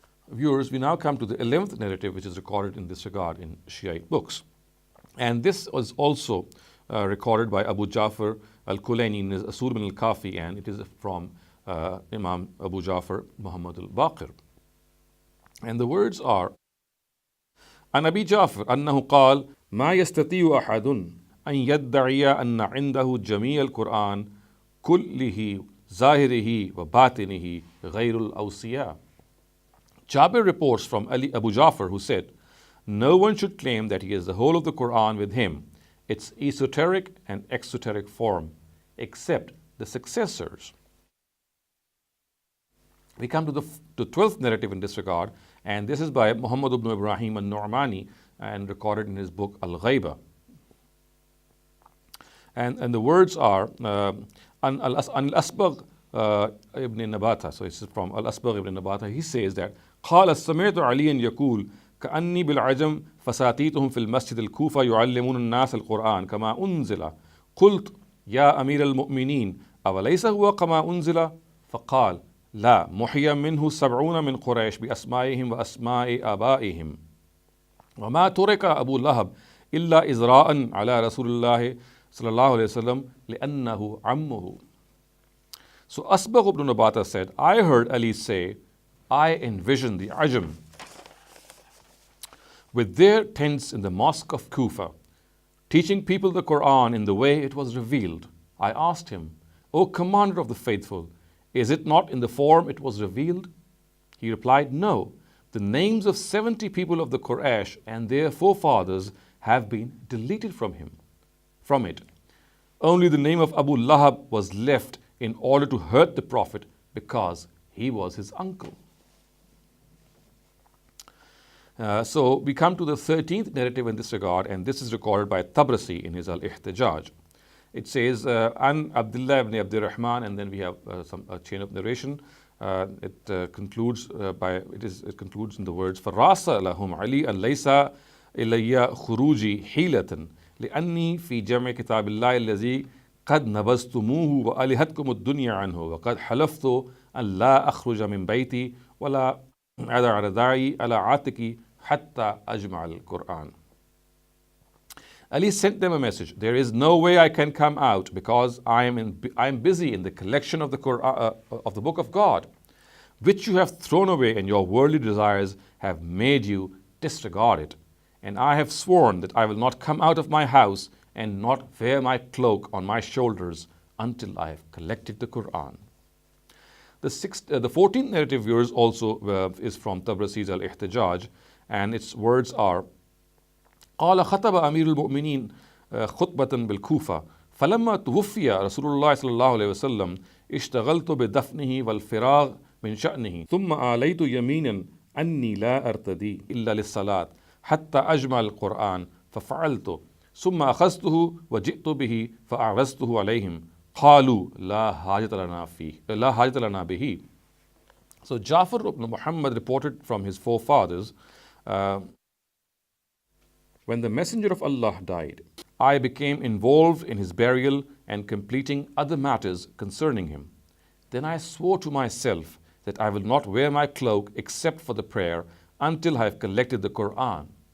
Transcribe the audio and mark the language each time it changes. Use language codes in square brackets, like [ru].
[en] Viewers, we now come to the 11th narrative, which is recorded in this regard in Shiite books. And this was also recorded by Abu Ja'far al-Kulaini in his Asul min al-Kafi, and it is from Imam Abu Ja'far Muhammad al-Baqir. And the words are, [ar] عن أبي جعفر أنه قال ما يستطيع أحد أن يدعي أن عنده جميع القرآن كله ظاهره وباطنه غير الأوصياء. [en] Jabir reports from Abu Ja'far, who said, no one should claim that he has the whole of the Quran with him, its esoteric and exoteric form, except the successors. We come to the 12th narrative in this regard, and this is by Muhammad ibn Ibrahim al-Nu'mani and recorded in his book Al-Ghaiba. And the words are An al-Asbagh ibn Nabata. So this is from Al-Asbagh ibn Nabata. He says that [ar] قال سمعت عليا يقول كأني بالعجم فساتيتهم في المسجد الكوفة يعلمون الناس القرآن كما أنزل قلت يا أمير المؤمنين أوليس هو كما أنزل فقال لا محي منه 70 من قريش بأسمائهم وأسماء آبائهم وما ترك أبو لهب إلا إزراء على رسول الله صلى الله عليه وسلم لأنه عمه. [en] So Asbagh ibn Nabata said, I heard Ali say, I envisioned the Ajam with their tents in the mosque of Kufa, teaching people the Qur'an in the way it was revealed. I asked him, O Commander of the Faithful, is it not in the form it was revealed? He replied, no. The names of 70 people of the Quraysh and their forefathers have been deleted from it. Only the name of Abu Lahab was left in order to hurt the Prophet because he was his uncle. So we come to the 13th narrative in this regard, and this is recorded by Tabrasi in his Al-Ihtijaj. It says, An Abdullah ibn Abdul Rahman, and then we have a chain of narration. It concludes in the words, [ar] فَرَاسَ لَهُمْ عَلِي أَنْ لَيْسَ إِلَيَّ خُرُوجِي حِيلَةً لأني في جمع كتاب الله الذي قد نبذتموه وألهتكم الدنيا عنه وقد حلفت أن لا أخرج من بيتي ولا أدع رداعي على عاتقي حتى أجمع القرآن. [en] Ali sent them a message. There is no way I can come out because I am busy in the collection of the Qur'an, of the book of God, which you have thrown away, and your worldly desires have made you disregard it. And I have sworn that I will not come out of my house and not wear my cloak on my shoulders until I have collected the Qur'an. The 14th narrative yours also is from Tabrasi's Al-Ihtijaj, and its words are [ar] قال خطب أمير المؤمنين خطبة بالكوفة فلما توفي رسول الله صلى الله عليه وسلم اشتغلت بدفنه والفراغ من شأنه ثم آليت يمينا أني لا أرتدي إلا للصلاة حتى أجمع القرآن ففعلت ثم أخذته وجئت به فأعرضته عليهم قالوا لا حاجة لنا به. [en] So Jafar ibn Muhammad reported from his forefathers, when the Messenger of Allah died, I became involved in his burial and completing other matters concerning him. Then I swore to myself that I will not wear my cloak except for the prayer until I have collected the Qur'an.